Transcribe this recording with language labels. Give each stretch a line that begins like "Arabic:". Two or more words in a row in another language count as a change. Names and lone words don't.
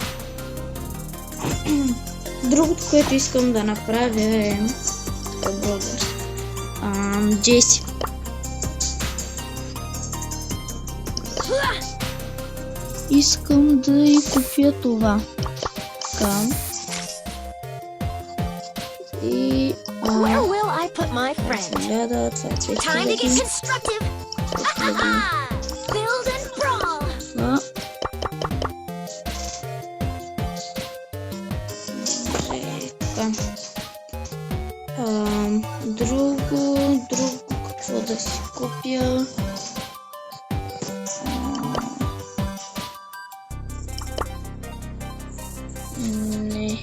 Bulgarian: Другото, което искам да направя е... Джеси. Искам да и купя това. Така. И...
English: Where will I put my friend? Time to get constructive! Build and brawl!
Bulgarian: Друго, какво да си купя? Не.